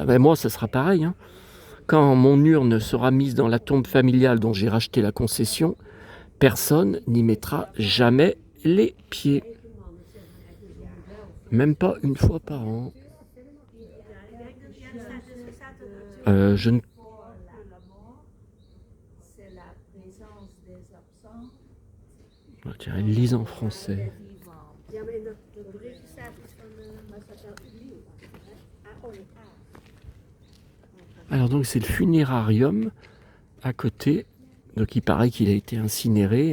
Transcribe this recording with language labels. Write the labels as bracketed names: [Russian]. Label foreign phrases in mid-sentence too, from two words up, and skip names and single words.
[French] Ben moi, ça sera pareil, hein. Quand mon urne sera mise dans la tombe familiale dont j'ai racheté la concession, personne n'y mettra jamais les pieds. Même pas une fois par an. Je ne... Oh, tiens, elle lise en français. [Dutch] Ja, maar in dat berichtje staat iets van... maar staat wel Ulysse. Oh, ja. [French] Alors donc c'est le funérarium à côté. Donc il paraît qu'il a été incinéré.